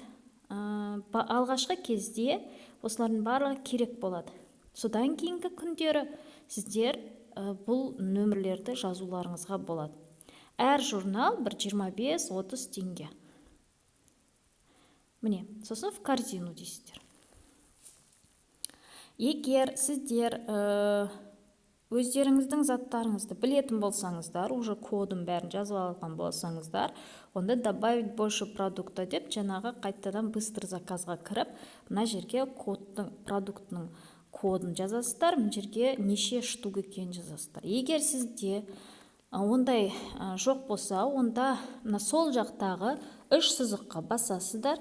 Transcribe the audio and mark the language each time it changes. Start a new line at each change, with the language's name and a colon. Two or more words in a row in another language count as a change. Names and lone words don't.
Kazakh: Алғашқы кезде осылардың барлығы керек болады. Содан кейінгі күндері сіздер бұл нөмірлерді жазуларыңызға болады. Әр журнал 25-30 теңге. Міне, сосын
Russian: в корзину
Kazakh: дейсіздер. Егер сіздер өздеріңіздің заттарыңызды білетін болсаңыздар, уже кодын бәрін жазып алған болсаңыздар, онда
Russian: добавить больше продукта
Kazakh: деп, жаңағы қайтадан
Russian: быстрый заказға
Kazakh: кіріп, мына жерге продуктының кодын жазасыздар, мына жерге неше штук екенін жазасыздар. Егер сізде ондай жоқ болса, онда сол жақтағы 3 сызыққа басасыздар.